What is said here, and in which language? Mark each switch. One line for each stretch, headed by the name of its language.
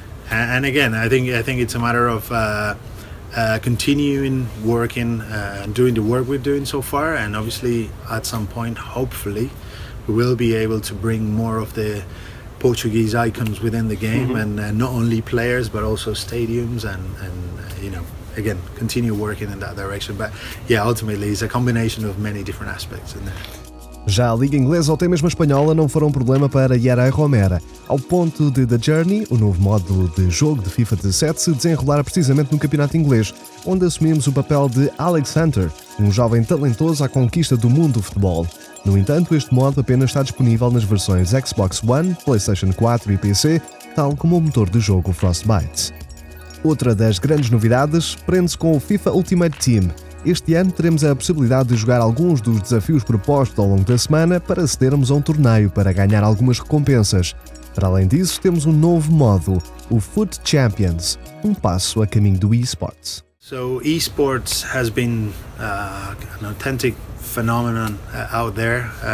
English: And again, I think it's a matter of continuing working and doing the work we're doing so far, and obviously at some point, hopefully, we will be able to bring more of the Portuguese icons within the game, and not only players but also stadiums, and again, continue working in that direction. But yeah, ultimately it's a combination of many different aspects in there.
Portuguese: Já a Liga Inglesa ou até mesmo a Espanhola não foram um problema para Yeray Romera, ao ponto de The Journey, o novo modo de jogo de FIFA 17, se desenrolar precisamente no campeonato inglês, onde assumimos o papel de Alex Hunter, um jovem talentoso à conquista do mundo do futebol. No entanto, este modo apenas está disponível nas versões Xbox One, PlayStation 4 e PC, tal como o motor de jogo Frostbite. Outra das grandes novidades prende-se com o FIFA Ultimate Team. Este ano teremos a possibilidade de jogar alguns dos desafios propostos ao longo da semana para acedermos a um torneio para ganhar algumas recompensas. Para além disso, temos um novo modo, o Foot Champions, um passo a caminho do EA Sports.
English: So esports has been an authentic phenomenon out there.